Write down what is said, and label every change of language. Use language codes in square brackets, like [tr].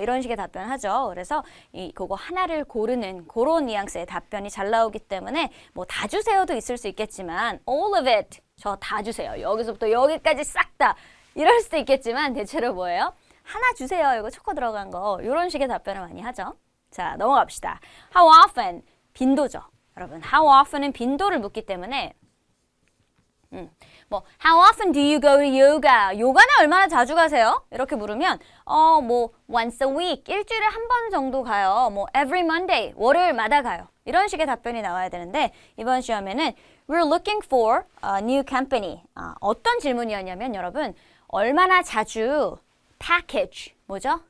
[ko] 이런 식의 답변하죠. 그래서 그거 하나를 고르는 그런 뉘앙스의 답변이 잘 나오기 때문에 뭐 다 주세요도 있을 수 있겠지만 [en] all of it [ko] 저 다 주세요. 여기서부터 여기까지 싹 다 이럴 수도 있겠지만 대체로 뭐예요? 하나 주세요. 이거 초코 들어간 거 이런 식의 답변을 많이 하죠. 자, 넘어갑시다. [en] How often? [ko] 빈도죠. [en] 여러분, how often은 [ko] 빈도를 묻기 때문에 뭐 [en] How often do you go to yoga? [ko] 요가는 얼마나 자주 가세요? 이렇게 물으면 뭐 [en] once a week, [ko] 일주일에 한 번 정도 가요. 뭐 [en] every Monday, [ko] 월요일마다 가요. 이런 식의 답변이 나와야 되는데 이번 시험에는 [en] We're looking for a new company. [ko] 어떤 질문이었냐면 여러분 얼마나 자주 package, 뭐죠?